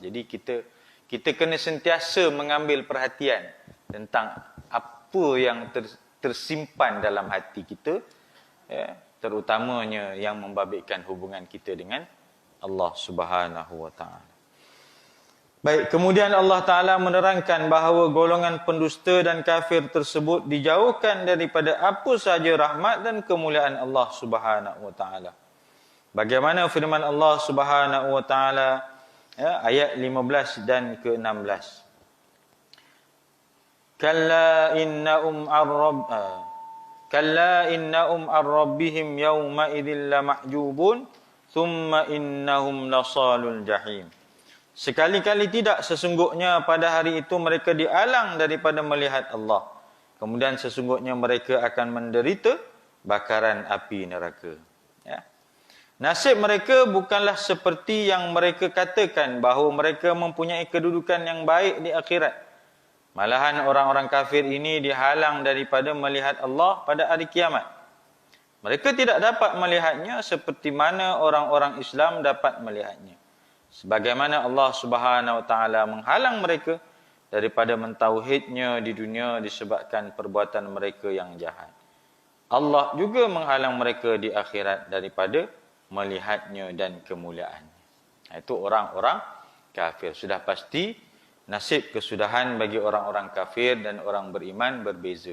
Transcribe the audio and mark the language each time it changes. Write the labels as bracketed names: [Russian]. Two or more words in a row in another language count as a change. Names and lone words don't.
[Malay] Jadi kita kena sentiasa mengambil perhatian tentang apa yang tersimpan dalam hati kita, terutamanya yang membabitkan hubungan kita dengan Allah [Arabic] سبحانه وتعالى. [Malay] Baik, kemudian Allah Ta'ala menerangkan bahawa golongan pendusta dan kafir tersebut dijauhkan daripada apa sahaja rahmat dan kemuliaan Allah [Arabic] سبحانه وتعالى. [Malay] Bagaimana firman Allah [Arabic] سبحانه وتعالى [Malay] ayat 15 dan ke-16. [Arabic] كلا إنهم عن ربهم يومئذ لمحجوبون ثم إنهم لصالو الجحيم. [Malay] Sekali-kali tidak, sesungguhnya pada hari itu mereka dialang daripada melihat Allah. Kemudian sesungguhnya mereka akan menderita bakaran api neraka. Ya. Nasib mereka bukanlah seperti yang mereka katakan bahawa mereka mempunyai kedudukan yang baik di akhirat. Malahan orang-orang kafir ini dihalang daripada melihat Allah pada hari kiamat. Mereka tidak dapat melihatnya seperti mana orang-orang Islam dapat melihatnya. Sebagaimana Allah [Arabic] سبحانه وتعالى [Malay] menghalang mereka daripada mentauhidnya di dunia disebabkan perbuatan mereka yang jahat. Allah juga menghalang mereka di akhirat daripada melihatnya dan kemuliaannya. Itu orang-orang kafir. Sudah pasti nasib kesudahan bagi orang-orang kafir dan orang beriman berbeza.